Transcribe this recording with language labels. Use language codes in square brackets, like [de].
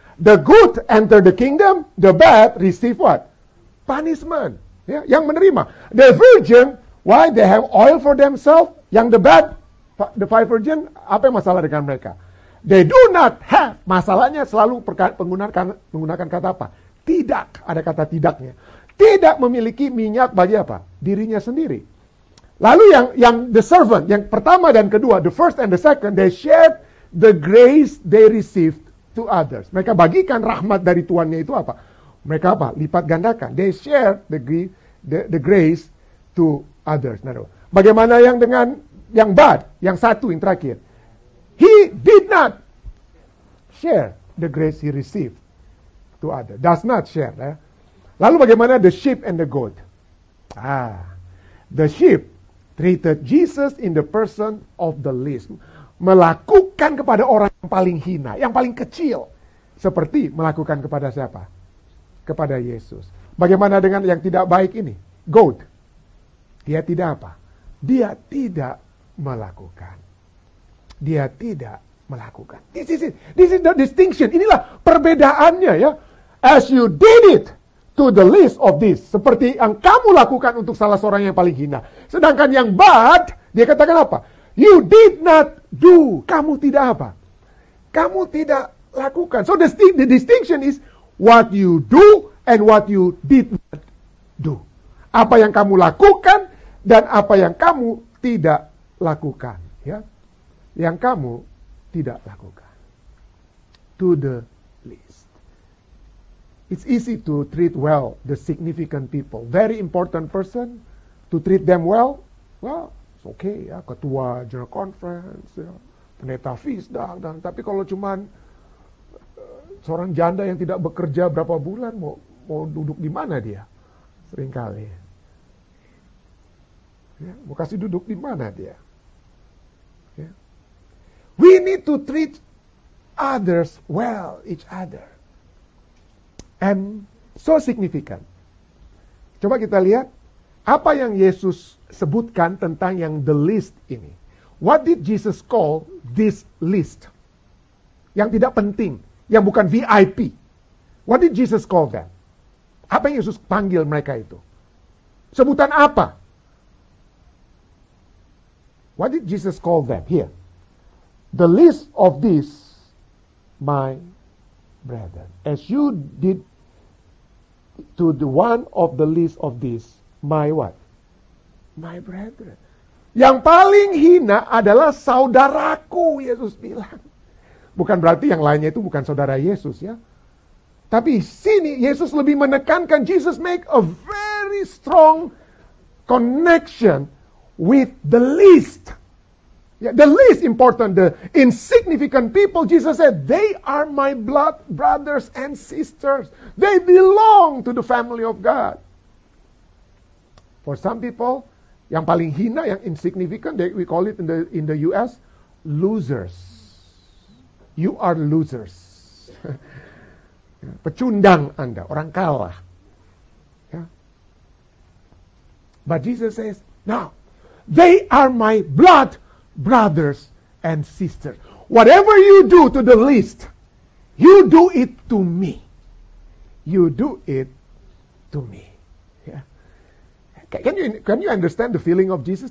[en] The good enter the kingdom, the bad receive what? Punishment. [id] Ya, yang menerima. [en] The virgin, why they have oil for themselves? [id] Yang the bad, the five virgin, apa yang masalah dengan mereka? [en] They do not have. [id] Masalahnya selalu menggunakan kata apa? Tidak. Ada kata tidaknya. Tidak memiliki minyak bagi apa? Dirinya sendiri. Lalu yang the servant, yang pertama dan kedua, [en] the first and the second, they shared the grace they received to others. [id] Mereka bagikan rahmat dari tuannya itu apa? Mereka apa? Lipat gandakan. [en] They share the grace to others. [id] Nah, bagaimana yang dengan yang bad, yang satu, yang terakhir? [en] He did not share the grace he received to others. Does not share. [id] Lalu bagaimana [en] the sheep and the goat? The sheep treated Jesus in the person of the least. [id] melakukan kepada orang yang paling hina, yang paling kecil. Seperti melakukan kepada siapa? Kepada Yesus. Bagaimana dengan yang tidak baik ini? Goat. Dia tidak apa? Dia tidak melakukan. Dia tidak melakukan. [en] This is the distinction. [id] Inilah perbedaannya ya. [en] As you did it to the least of this. [id] Seperti yang kamu lakukan untuk salah seorang yang paling hina. Sedangkan yang bad, dia katakan apa? [en] You did not do. [id] Kamu tidak apa? Kamu tidak lakukan. [en] So the distinction is what you do and what you did not do. [id] Apa yang kamu lakukan dan apa yang kamu tidak lakukan. Ya, yang kamu tidak lakukan. [en] To the least. It's easy to treat well the significant people. Very important person, to treat them well, it's okay ya. [id] Ketua General Conference, ya, pendeta FISDA, tapi kalau cuman seorang janda yang tidak bekerja berapa bulan, mau duduk di mana dia? Seringkali. Ya, mau kasih duduk di mana dia? Ya. [en] We need to treat others well, each other. And so significant. [id] Coba kita lihat apa yang Yesus sebutkan tentang yang the least ini. [en] What did Jesus call this least? [id] Yang tidak penting, yang bukan VIP. [en] What did Jesus call them? [id] Apa yang Yesus panggil mereka itu? Sebutan apa? [en] What did Jesus call them? Here. The least of these, my brethren. As you did to the one of the least of these, my what? My brethren. [id] Yang paling hina adalah saudaraku, Yesus bilang. Bukan berarti yang lainnya itu bukan saudara Yesus ya. Tapi sini Yesus lebih menekankan, [en] Jesus make a very strong connection with the least. Yeah, the least important, the insignificant people, Jesus said, they are my blood brothers and sisters. They belong to the family of God. For some people, [id] yang paling hina, [en] yang insignificant, we call it in the US, losers. You are losers. [id] Pecundang Anda, orang kalah. [en] Yeah. But Jesus says, no, they are my blood brothers and sisters. Whatever you do to the least, you do it to me. You do it to me. Yeah. Can you understand the feeling of Jesus?